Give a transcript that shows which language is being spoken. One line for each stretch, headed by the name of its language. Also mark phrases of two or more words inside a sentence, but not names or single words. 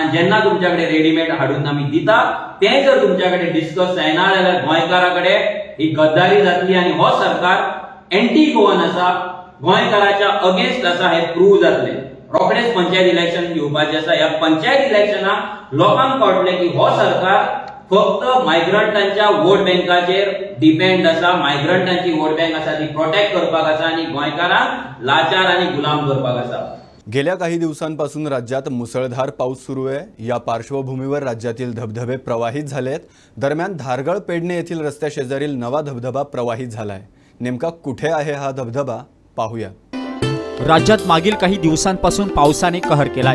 Konkani: जेन्ना तुमच्या कडेन रेडीमेड हाडून आमी दिता तें जर तुमच्या कडेन डिस्कस जायना जाल्यार गोंयकारा कडेन ही गद्दारी जातली आणि हो सरकार
English: anti Goan
Konkani: आसा, गोंयकाराच्या अगेन्स्ट आसा हे प्रूव्ह जातले. रोखडेच पंचायत इलेक्शन घेवपाचे आसा. ह्या पंचायत इलेक्शनाक लोकांक कळटले की हो सरकार फक्त मायग्रंटांच्या वोट बँकाचेर डिपेंड आसा, मायग्रंटांची
English: vote bank
Konkani: आसा ती प्रोटेक्ट करपाक आसा आणि गोंयकारांक लाचार आणि गुलाम करपाक आसा.
Marathi: गेल्या काही दिवसांपासून राज्यात मुसळधार पाऊस सुरू आहे. या पार्श्वभूमीवर राज्यातील धबधबे प्रवाहित झालेत. दरम्यान धारगळ पेडणे येथील रस्त्याशेजारील नवा धबधबा प्रवाहित झालाय. नेमका कुठे आहे हा धबधबा पाहूया. राज्यात मागील काही दिवसांपासून पावसाने कहर केलाय.